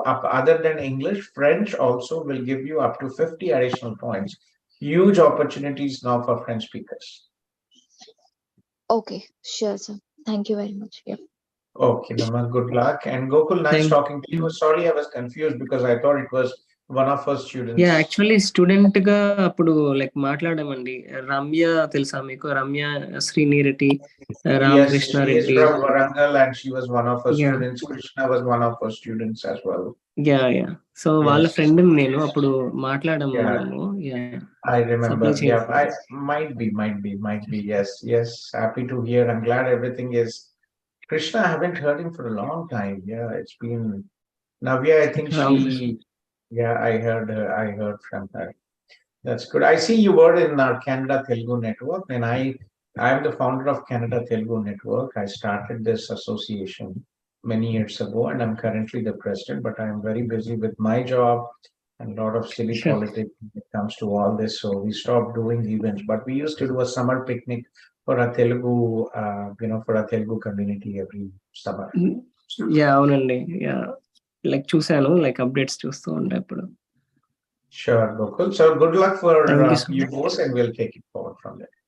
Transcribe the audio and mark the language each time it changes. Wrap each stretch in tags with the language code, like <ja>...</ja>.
<en>Other than English, French also will give you up to 50 additional points. Huge opportunities now for French speakers. Okay, sure, sir. Thank you very much. Yeah. Okay, Nama, good luck. And Gokul, nice talking to you. Sorry, I was confused because I thought it was one of our students.</en> <te>Yeah, actually student గా అప్పుడు like మాట్లాడామండి. Ramya తెలుసా మీకు? Ramya శ్రీనిరెడ్డి, Ramakrishna</te> <en>She is</en> <te>Reddy.</te> <en>from Warangal and she was one of our students. Krishna was one of our students as well. Yeah.</en> <te>So వాళ్ళ friend నేను అప్పుడు మాట్లాడాము మనము.</te> <en>I remember. Yeah, might be. Yes. Happy to hear. I'm glad everything is. Krishna, I haven't heard him for a long time. Yeah, it's been. Navya, I think she. Yeah, I heard from her. That's good. I see you were in our Canada Telugu Network, and I am the founder of Canada Telugu Network. I started this association many years ago, and I'm currently the president, but I'm very busy with my job and a lot of silly politics when it comes to all this. So we stopped doing events, but we used to do a summer picnic for our Telugu, for our Telugu community every summer.</en> <te>అవునండి. Like చూసాను, like updates చూస్తూ ఉండే అప్పుడు.</te> <en>Sure, Gokul. So good luck for you both, and we'll take it forward from there.</en>